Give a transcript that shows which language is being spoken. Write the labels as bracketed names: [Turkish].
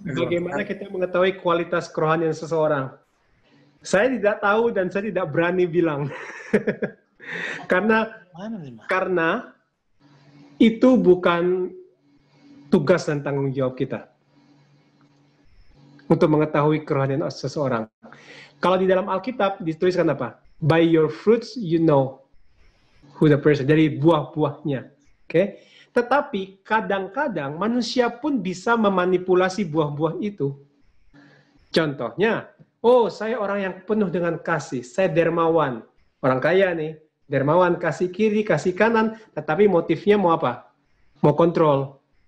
[Indonesian] Bagaimana kita mengetahui kualitas kerohanian seseorang? Saya tidak tahu dan saya tidak berani bilang. Karena itu bukan tugas dan tanggung jawab kita untuk mengetahui kerohanian seseorang. Kalau di dalam Alkitab dituliskan apa? [English] By your fruits you know who the person. [Indonesian] Dari buah-buahnya. Oke? Tetapi kadang-kadang manusia pun bisa memanipulasi buah-buah itu. Contohnya, saya orang yang penuh dengan kasih, saya dermawan. Orang kaya nih, dermawan, kasih kiri, kasih kanan, tetapi motifnya mau apa? Mau kontrol.